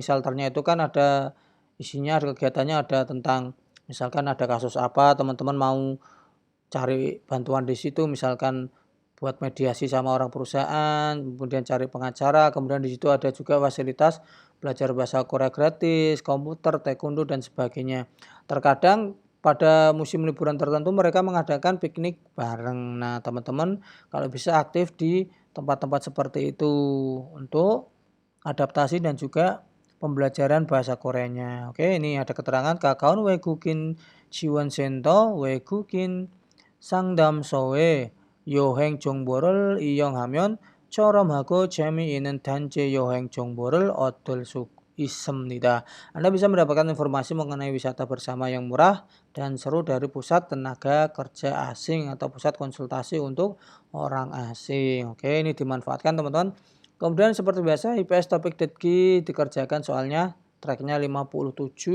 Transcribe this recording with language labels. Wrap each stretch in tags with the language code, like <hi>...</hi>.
<id>Shelternya itu kan ada isinya, kegiatannya ada tentang misalkan ada kasus apa, teman-teman mau cari bantuan di situ, misalkan buat mediasi sama orang perusahaan, kemudian cari pengacara, kemudian di situ ada juga fasilitas belajar bahasa Korea gratis, komputer, taekwondo, dan sebagainya. Terkadang pada musim liburan tertentu mereka mengadakan piknik bareng. Nah, teman-teman kalau bisa aktif di tempat-tempat seperti itu untuk adaptasi dan juga pembelajaran bahasa Koreanya. Oke, ini ada keterangan Kakaon</id> <ko>외국인 지원센터 외국인 상담소에 여행 정보를 이용하면 저렴하고 재미있는 단체 여행 정보를 얻을 수 있습니다.</ko> <id>Anda bisa mendapatkan informasi mengenai wisata bersama yang murah dan seru dari pusat tenaga kerja asing atau pusat konsultasi untuk orang asing. Oke, ini dimanfaatkan teman-teman. Kemudian seperti biasa IPS topik Detki dikerjakan soalnya tracknya 57.</id>